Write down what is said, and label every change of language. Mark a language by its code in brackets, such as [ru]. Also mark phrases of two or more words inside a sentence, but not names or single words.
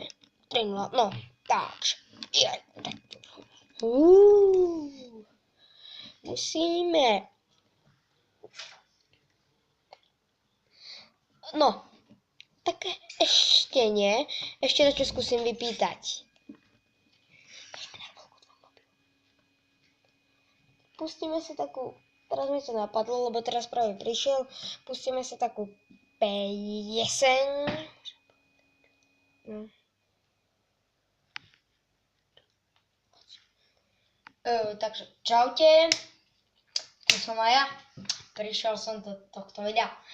[sk] 3-0, no. Takže. Musíme. No. [cs] Tak ještě to zkusím vypítať. [sk] Pustíme si takú, teraz mi to napadlo, lebo teraz práve prišiel, pustíme si takú pieseň. No. Takže čaute, to som aj ja, prišiel som do tohto videa.